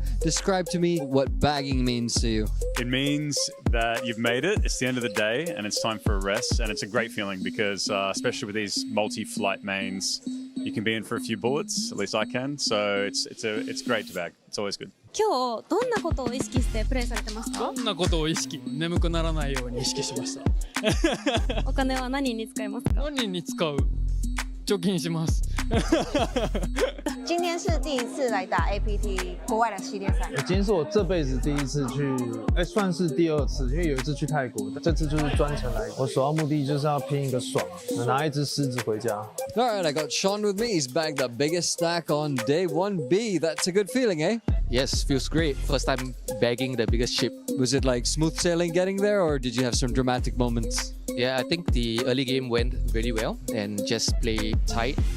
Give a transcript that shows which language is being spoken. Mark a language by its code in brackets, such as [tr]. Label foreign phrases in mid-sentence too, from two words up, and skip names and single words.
[en] Describe to me what bagging means to you. It means that you've made it. It's the end of the day and it's time for a rest. And it's a great feeling because, especially with these multi-flight mains, you can be in for a few bullets. At least I can. So it's great to bag. It's always good. [ja] 今日どんなことを意識してプレイされてますか？どんなことを意識？眠くならないように意識しました。お金は何に使いますか？何に使う？貯金します。 [zh] 今天是第一次来打 APT 国外的系列赛。今天是我这辈子第一次去，算是第2次，因为有一次去泰国，这次就是专程来。我首要目的就是要拼一个爽，拿一只狮子回家。 [en] All right, I got Sean with me. He's bagged the biggest stack on day 1B. That's a good feeling, eh? Yes, feels great. First time bagging the biggest ship. Was it like smooth sailing getting there, or did you have some dramatic moments? Yeah, I think the early game went very well and just play tight.